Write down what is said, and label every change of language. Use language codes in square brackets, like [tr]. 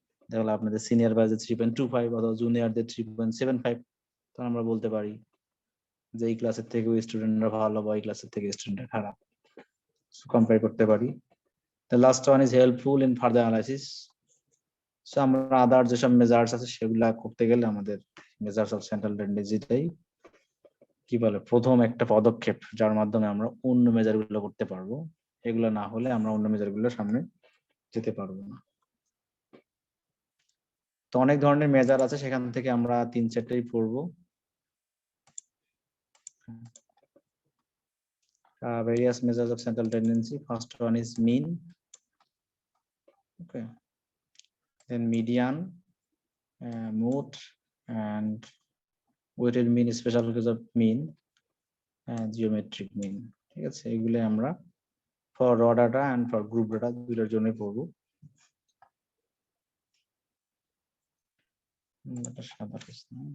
[bn] তাহলে আপনাদের সিনিয়র ব্যাচে 3.25 অথবা জুনিয়রদের 3.75, তখন আমরা বলতে পারি যে এই ক্লাসের থেকে ওই স্টুডেন্টরা ভালো বা এই ক্লাসের থেকে স্টুডেন্টরা খারাপ, কম্পেয়ার করতে পারি। [en] The last one is helpful in further analysis. [bn] So আমরা আদার যেসব মেজার্স আছে সেগুলা করতে গেলে আমাদের মেজার্স অফ সেন্ট্রাল টেন্ডেন্সিটাই কি বলে প্রথম একটা পদক্ষেপ, যার মাধ্যমে আমরা অন্য মেজার গুলো করতে পারবো। এগুলো না হলে আমরা অন্য মেজার গুলো সামনে যেতে পারবো না। তো অনেক ধরনের মেজার আছে, সেখান থেকে আমরা 3-4টাই পড়বো। [en] Various measures of central tendency. First one is mean. Okay. Then median, mode, and weighted mean, special case of mean, geometric mean. [bn] ঠিক আছে, এগুলো আমরা [en] for raw data and for group data [bn] দুইটার জন্য পড়বো। এটা সাদা প্রশ্ন।